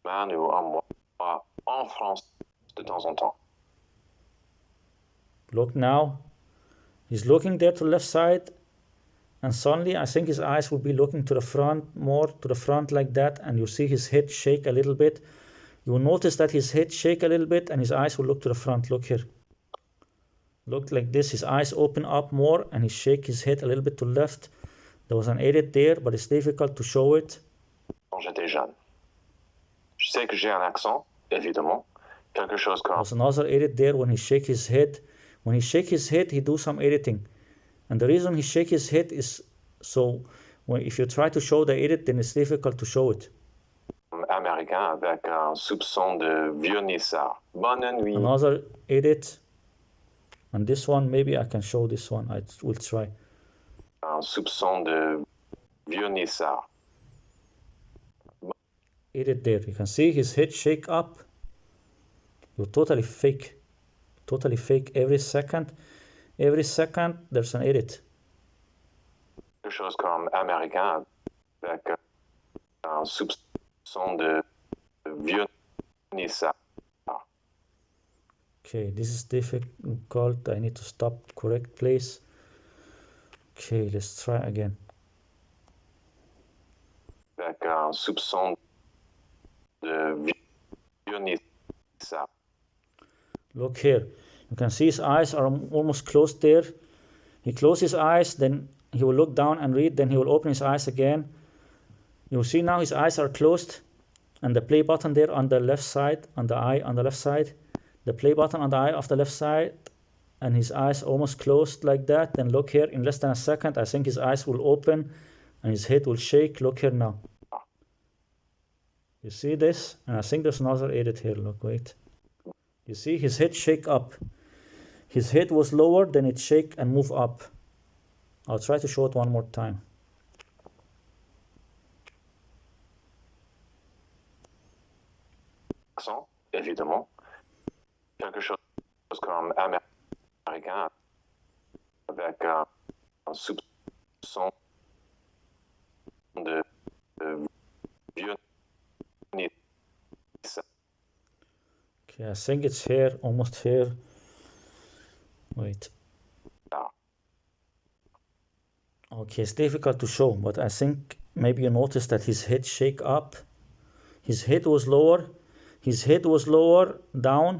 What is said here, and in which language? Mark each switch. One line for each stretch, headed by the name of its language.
French: Ou un mois en France de temps en temps.
English: Look now. He's looking there to the left side, and suddenly I think his eyes will be looking to the front, more to the front like that, and you see his head shake a little bit. You will notice that his head shake a little bit and his eyes will look to the front. Look here. Look like this. His eyes open up more and he shake his head a little bit to the left. There was an edit there, but it's difficult to show it.
French: Quand j'étais jeune. Je sais que j'ai un accent, évidemment. Quelque chose comme...
English: There's another edit there when he shake his head. When he shake his head, he do some editing. And the reason he shake his head is so if you try to show the edit, then it's difficult to show it.
French: Américain avec un soupçon de vieux nissard. Bonne nuit.
English: Another edit. And this one, maybe I can show this one. I will try.
French: Un soupçon de vieux nissard.
English: Edit there. You can see his head shake up. You're totally fake. Totally fake every second. Every second there's an edit.
French: Quelque chose comme américain avec un soupçon de vieux nissard.
English: Okay, this is difficult. I need to stop correct place. Okay, let's try again.
French: Avec un soupçon de vieux nissard.
English: Look here. You can see his eyes are almost closed there. He closes his eyes, then he will look down and read, then he will open his eyes again. You will see now his eyes are closed, and the play button there on the left side, on the eye on the left side, the play button on the eye of the left side, and his eyes almost closed like that. Then look here, in less than a second, I think his eyes will open and his head will shake. Look here now. You see this? And I think there's another edit here. Look, wait. You see his head shake up. His head was lower, then it shake and move up. I'll try to show it one more time.
French: Accent, évidemment. Quelque chose comme américain avec un soupçon de vieux nissard.
English: Okay, I think it's here, almost here. Wait. Okay, it's difficult to show, but I think maybe you noticed that his head shake up. His head was lower. His head was lower down.